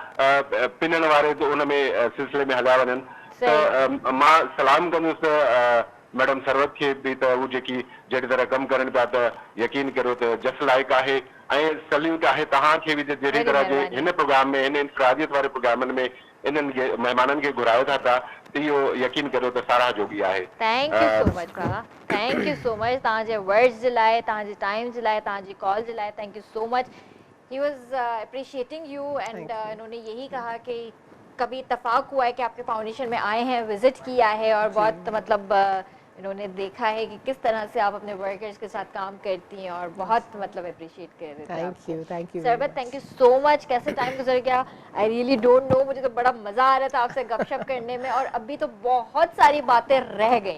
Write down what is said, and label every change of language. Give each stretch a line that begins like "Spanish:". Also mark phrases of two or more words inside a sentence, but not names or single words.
Sindhi: पिनण वारे उन में सिलसिले में हलिया वञनि त मां सलाम कंदुसि मैडम सरवत खे बि त हू जेकी जहिड़ी तरह कमु करनि पिया त यकीन करियो त जस लाइक़ु आहे ऐं सल्यूट आहे तव्हांखे बि जहिड़ी तरह जे हिन प्रोग्राम में हिन इंफरादियत वारे प्रोग्रामनि में इन्हनि महिमाननि खे घुरायो था पिया त इहो यकीन करियो त साराह जोगी आहे
English: thank you so much
Urdu: बाबा
English: thank you so much
Sindhi: तव्हांजे वर्ड्स जे लाइ
Urdu: तव्हांजे टाइम जे लाइ तव्हांजी कॉल जे लाइ
English: thank you so much he was appreciating you and
Urdu: انہوں نے یہی کہا کہ کبھی اتفاق ہوا ہے کہ آپ کے فاؤنڈیشن میں آئے ہیں وزٹ کیا ہے اور بہت مطلب انہوں نے دیکھا ہے کہ کس طرح سے آپ اپنے ورکرز کے ساتھ کام کرتی ہیں اور بہت مطلب اپریشیئٹ کر رہے تھے
English: thank you
Urdu: सरबत
English: thank you so much
Urdu: کیسے ٹائم گزر گیا
English: I really don't know
Urdu: مجھے تو بڑا مزہ آ رہا تھا آپ سے گپ شپ کرنے میں اور ابھی تو بہت ساری باتیں رہ گئی